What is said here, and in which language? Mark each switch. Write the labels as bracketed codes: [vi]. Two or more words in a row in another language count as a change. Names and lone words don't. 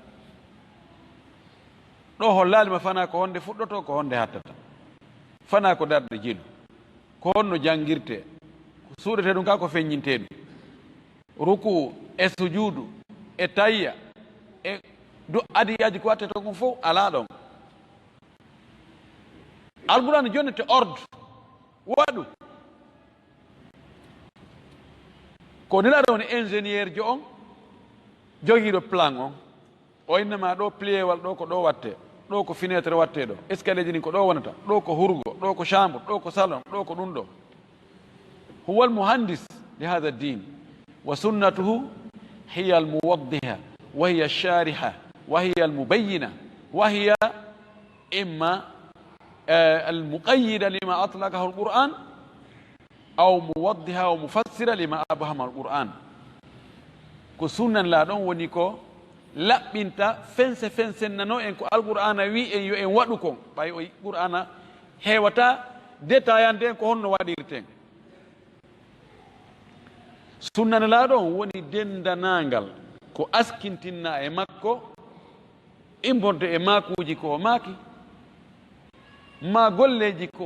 [ff] ɗo hollalima fana ko honde fuɗɗoto ko honde hattata fana ko darde jilu ko honno jangirte suuɗete ɗum ka ko feññinte ɗum ruku e sujudu e tayya e adiyaji ko watte to ɗum fof ala ɗon alqur'ana jonnete ordre waɗu ko nelaɗo woni ingénieur jo on jogiiɗo plan on o innama ɗo pliéwal ɗo ko ɗo watte ɗo ko fenêtre watte ɗo escalier ji ɗin ko ɗo wonata ɗo ko hurgo ɗo ko chambre ɗo ko salon ɗo ko ɗum ɗo [ar] هو المهندس لهذا الدين وسنته هي الموضحة وهي الشارحة وهي المبينة وهي إما المقيدة لما أطلقه القرآن أو موضحة ومفسرة لما أبهم القرآن [ff] ko sunnan la ɗon woni ko laɓɓinta fense fensennano en ko alqur'ana wi en yo en waɗu kon ɓay o qur'ana heewata détaillande en ko honno waɗirten sunnana la ɗon woni dendanangal ko askintinna e makko imborde e makuji ko o maaki ma golleji ko